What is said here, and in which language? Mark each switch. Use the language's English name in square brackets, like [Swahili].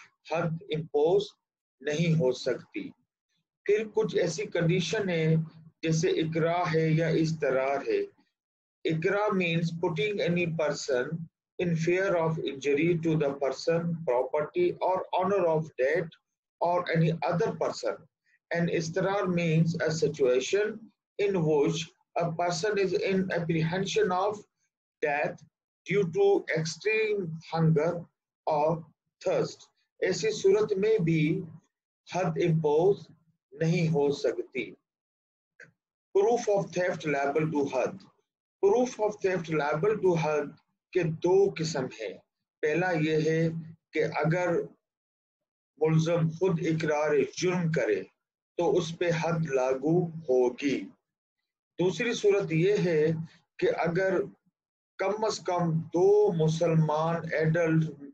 [Urdu] حد امپوز نہیں ہو سکتی۔ پھر کچھ ایسی کنڈیشن ہے جیسے اکراہ ہے یا اضطرار ہے۔ [English] اکراہ means putting any person in fear of injury to the person, property or honor of death or any other person. And اضطرار means a situation in which a person is in apprehension of death due to extreme hunger or thirst. [Urdu] ایسی صورت میں بھی حد impose نہیں ہو سکتی۔ Proof of theft liable to حد۔ Proof of theft liable to حد کے دو قسم ہیں۔ پہلا یہ ہے کہ اگر ملزم خود اقرار جرم کرے تو اس پہ حد لاگو ہوگی۔ دوسری صورت یہ ہے کہ اگر کم از کم دو مسلمان ایڈلٹ